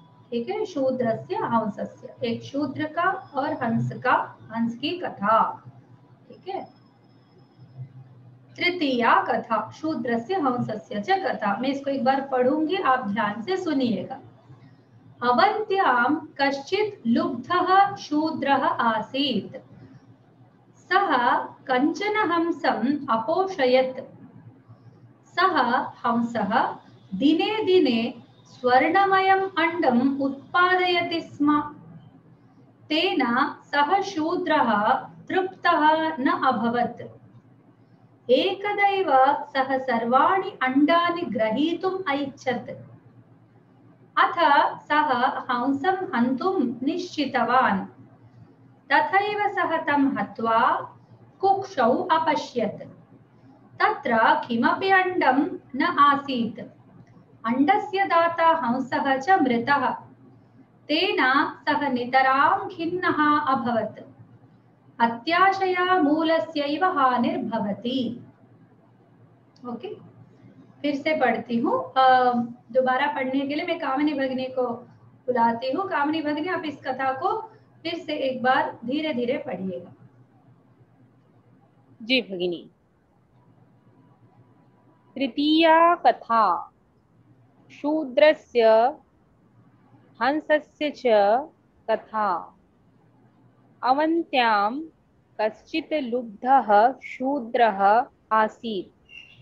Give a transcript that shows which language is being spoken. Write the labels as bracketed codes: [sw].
[hi] ठीक है, शूद्रस्य हंसस्य, एक शूद्र का और हंस की कथा। ठीक है, [sa] तृतीया कथा शूद्रस्य हंसस्य च कथा। [hi] मैं इसको एक बार पढ़ूंगी, आप ध्यान से सुनिएगा। [sa] अवन्त्यां कश्चित् लुब्धः शूद्रः आसीत्। सः कञ्चन हंसम् अपोषयत्। सः हंसः दिने दिने स्वर्णमयम् अंडम् उत्पादयति स्म। तेन सः शूद्रः तृप्तः न अभवत्। एकदैव सः सर्वाणि अंडानि ग्रहीतुम् ऐच्छत्। अथ सः हंसं हन्तुं निश्चितवान्। तथैव सः तं हत्वा कुक्षौ अपश्यत्। तत्र किमपि अंडं न आसीत्। अंडस्य दाता हंसः च मृतः। तेन सः नितरां खिन्नः अभवत्। अत्याशया मूलस्यैव हानिर्भवति। [hi] ओके, फिर से पढ़ती हूँ। दोबारा पढ़ने के लिए मैं कामिनी भगिनी को बुलाती हूँ। कामिनी भगिनी, आप इस कथा को फिर से एक बार धीरे धीरे पढ़िएगा। जी भगिनी। [sa] तृतीया कथा शूद्रस्य हंसस्य च कथा। अवन्त्यां कश्चित् लुब्धः शूद्रः आसीत्।